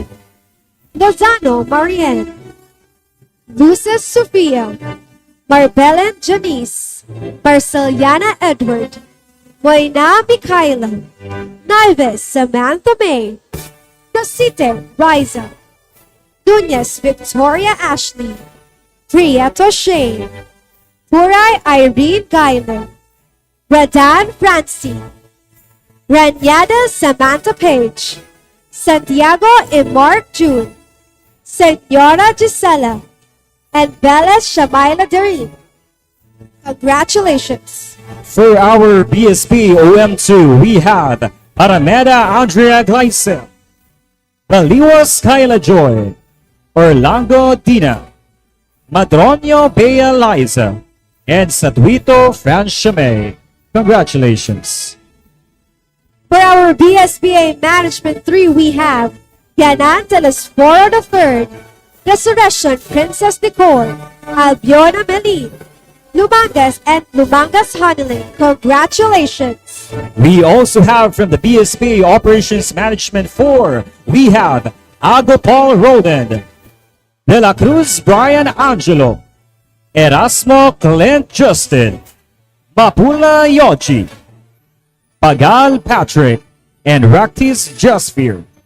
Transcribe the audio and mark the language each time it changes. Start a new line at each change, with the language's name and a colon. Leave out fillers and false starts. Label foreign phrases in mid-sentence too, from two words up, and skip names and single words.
English: Lozano Marianne, Luces Sofia, Marbellen Janice, Marceliana Edward, Moina Michaela, Nives Samantha May, Nosite Riza, Nunez Victoria Ashley, Prieto Shane, Puray Irene Guyler, Radan Francie, Ranyada Samantha Page, Santiago and Mark June, Senora Gisela, and Bella Shamaila Darin. Congratulations! For our BSP OM2, we have Parameda Andrea Gleisel, Baliwas Kyla Joy, Orlando Dina, Madronio Bea Liza, and Satuito Francia May. Congratulations! For our BSBA Management 3, we have Yanan Telesforo III, Resurrection Princess Nicole, Albiona Melin, Lumangas and Lumangas Honolin. Congratulations! We also have from the BSP Operations Management 4, we have Agopal Roden, De La Cruz Brian Angelo, Erasmo Clint Justin, Mapula Yochi, Pagal Patrick, and Raktis Jasfir.